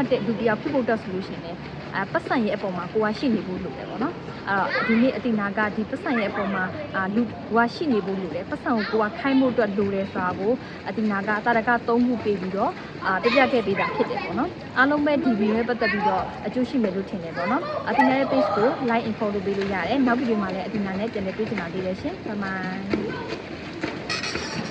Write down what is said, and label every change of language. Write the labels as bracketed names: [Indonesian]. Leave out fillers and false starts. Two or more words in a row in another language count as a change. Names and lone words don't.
[Burmese] တဲ့လူတယောက်ဖြစ်ဖို့တက်ဆိုလို့ရှိရင်လည်းပတ်စံရဲ့အပေါ်မှာကိုကရှိနေဖို့လိုတယ်ပေါ့နော်အဲ့တော့ဒီနေ့အတိနာကဒီပတ်စံရဲ့အပေါ်မှာလူကရှိနေဖို့လိုတယ်ပတ်စံကိုကိုကခိုင်းဖို့အတွက်လိုတယ်ဆိုတာကိုအတိနာကတာရက3ခုပေးပြီးတော့ပြပြခဲ့ပေးတာဖြစ်တယ်ပေါ့နော်အားလုံးပဲဒီဗီဒီယိုနဲ့ပတ်သက်ပြီးတော့အကျိုးရှိမယ်လို့ထင်တယ်ပေါ့နော်အတိနာရဲ့ page ကို [English] like and follow [Burmese] ပေးလို့ရတယ်နောက်ဗီဒီယိုမှာလည်းအတိနာနဲ့ပြန်လည်တွေ့ချင်တာလေးလည်းရှင်ဘိုင်ဘိုင်